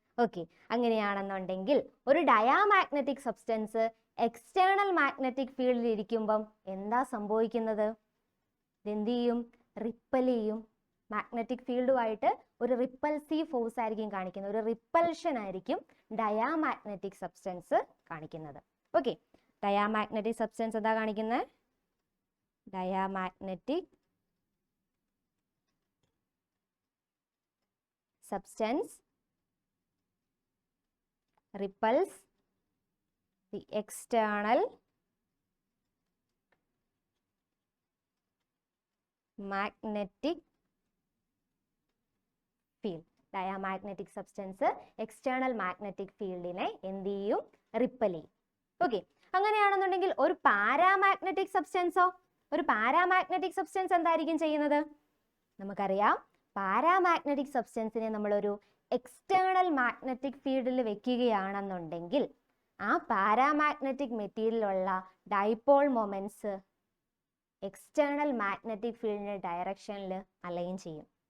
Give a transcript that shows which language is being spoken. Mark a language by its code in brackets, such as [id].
[ml] Okay, അങ്ങനെയാണെന്നുണ്ടെങ്കിൽ ഒരു diamagnetic substance external magnetic ഫീൽഡിൽ ഇരിക്കുമ്പം എന്താ സംഭവിക്കുന്നത്? ഇതെന്ത് ചെയ്യും? റിപ്പൽ ചെയ്യും. മാഗ്നറ്റിക് ഫീൽഡുമായിട്ട് ഒരു റിപ്പൽസീവ് ഫോഴ്സ് ആയിരിക്കും കാണിക്കുന്നത്, ഒരു റിപ്പൽഷൻ ആയിരിക്കും ഡയാമാഗ്നറ്റിക് സബ്സ്റ്റൻസ് കാണിക്കുന്നത്. ഓക്കെ, ഡയാമാഗ്നറ്റിക് സബ്സ്റ്റൻസ് എന്താ കാണിക്കുന്നത്? [en] Diamagnetic substance repels the external magnetic field. Diamagnetic substance external magnetic fieldനെ [ml] എന്ത് ചെയ്യും? റിപ്പൽ ചെയ്യും. ഓക്കെ, അങ്ങനെയാണെന്നുണ്ടെങ്കിൽ ഒരു പാരാമാഗ്നറ്റിക് സബ്സ്റ്റൻസോ? ഒരു പാരാമാഗ്നറ്റിക് സബ്സ്റ്റൻസ് എന്തായിരിക്കും ചെയ്യുന്നത്? നമുക്കറിയാം, പാരാമാഗ്നറ്റിക് സബ്സ്റ്റൻസിനെ നമ്മളൊരു എക്സ്റ്റേണൽ മാഗ്നറ്റിക് ഫീൽഡിൽ വെക്കുകയാണെന്നുണ്ടെങ്കിൽ ആ paramagnetic മെറ്റീരിയലുള്ള dipole moments external magnetic ഫീൽഡിന്റെ ഡയറക്ഷനിൽ അലൈൻ ചെയ്യും.